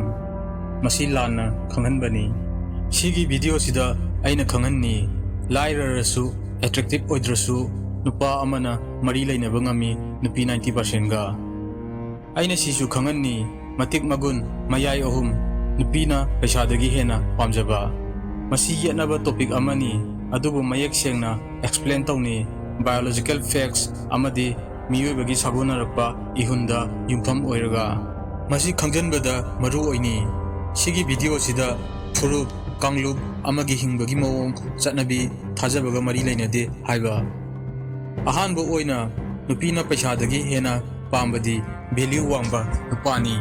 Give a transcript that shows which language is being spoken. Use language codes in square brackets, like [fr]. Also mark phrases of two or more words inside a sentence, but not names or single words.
[mni] Masi lana khanghanbani. Sigi video sida aina khanghanni lairarasu attractive oidrasu nupa amana mari lainaba ngami nupi 90% ga. Aina sisu khanghanni matik magun mayai ahum Nupina Peisadagi Henna pamjaba. Masi yetnaba topic amani adubu mayek sengna explain tawni [en] biological facts [mni] amadi miyoibagi sagonarakpa ihunda yumpham oiraga. Masi khangjanbada maru oini. Sigi video sida furup kanglub amagi hingbagi mawong chatnabi thajabaga mari lainade haiba. Ahanba oina Nupina Peisadagi Henna pambadi value wangba nupani.